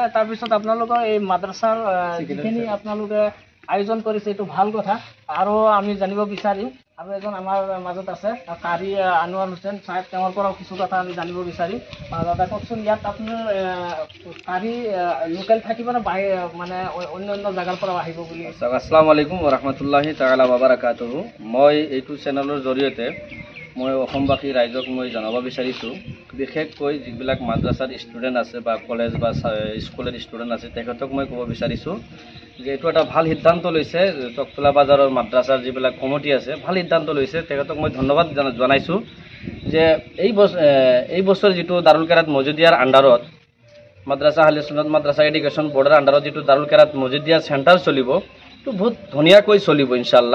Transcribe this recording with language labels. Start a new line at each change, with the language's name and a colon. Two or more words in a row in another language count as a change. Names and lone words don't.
Assamese: তাৰপিছত আপোনালোকৰ এই মাদ্ৰাছাৰ যিখিনি আপোনালোকে আয়োজন কৰিছে এইটো ভাল কথা। আৰু আমি জানিব বিচাৰিম, আৰু এজন আমাৰ মাজত আছে কাৰি আনোৱাৰ হুছেইন চাহেব, তেওঁৰ পৰাও কিছু কথা আমি জানিব বিচাৰিম। দাদা কওকচোন, ইয়াত আপোনাৰ কাৰি লোকেল থাকিব নে মানে অন্য জেগাৰ পৰা আহিব বুলি?
Arabic: السلام عليكم ورحمة الله تعالى وبركاته.
Assamese: মই এইটো চেনেলৰ জৰিয়তে মই অসমবাসী ৰাইজক মই জনাব বিচাৰিছোঁ, বিশেষকৈ যিবিলাক মাদ্ৰাছাৰ ষ্টুডেণ্ট আছে বা কলেজ বা স্কুলৰ ষ্টুডেণ্ট আছে তেখেতক মই ক'ব বিচাৰিছোঁ যে এইটো এটা ভাল সিদ্ধান্ত লৈছে। চকটোলা বাজাৰৰ মাদ্ৰাছাৰ যিবিলাক কমিটি আছে ভাল সিদ্ধান্ত লৈছে, তেখেতক মই ধন্যবাদ জনাইছোঁ যে এই বছৰ যিটো দাৰুল কিৰাত মজিদিয়াৰ আণ্ডাৰত মাদ্ৰাছা আহলে সুন্নাত মাদ্ৰাছা এডুকেশ্যন বৰ্ডৰ আণ্ডাৰত যিটো দাৰুল কিৰাত মজিদিয়া চেণ্টাৰ চলিব, এইটো বহুত ধুনীয়াকৈ চলিব
Arabic: إن شاء الله.